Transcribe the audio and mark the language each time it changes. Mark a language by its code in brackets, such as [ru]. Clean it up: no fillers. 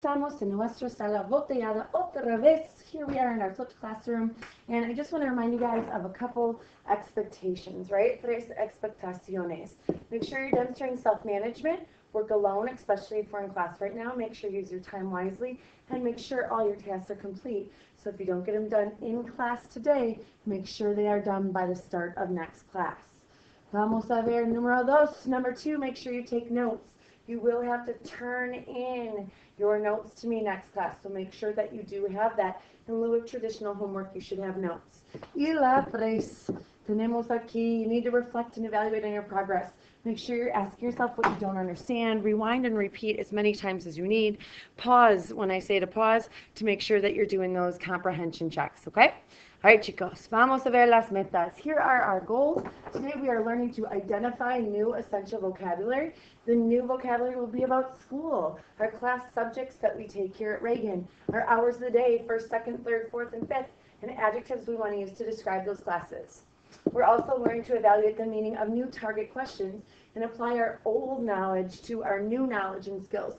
[es] Estamos en nuestra sala botellada otra vez. [en] Here we are in our flipped classroom, and I just want to remind you guys of a couple expectations, right? [es] Tres expectaciones. [en] Make sure you're demonstrating self-management. Work alone, especially if we're in class right now. Make sure you use your time wisely, and make sure all your tasks are complete. So if you don't get them done in class today, make sure they are done by the start of next class. [es] Vamos a ver número dos. [en] Number two, make sure you take notes. You will have to turn in your notes to me next class, so make sure that you do have that. In lieu of traditional homework, you should have notes. [es] Y la tres, tenemos aquí, [en] you need to reflect and evaluate on your progress. Make sure you're asking yourself what you don't understand. Rewind and repeat as many times as you need. Pause when I say to pause to make sure that you're doing those comprehension checks, okay? All right, [es] chicos, vamos a ver las metas. [en] Here are our goals. Today we are learning to identify new essential vocabulary. The new vocabulary will be about school, our class subjects that we take here at Reagan, our hours of the day, first, second, third, fourth, and fifth, and adjectives we want to use to describe those classes. We're also learning to evaluate the meaning of new target questions and apply our old knowledge to our new knowledge and skills.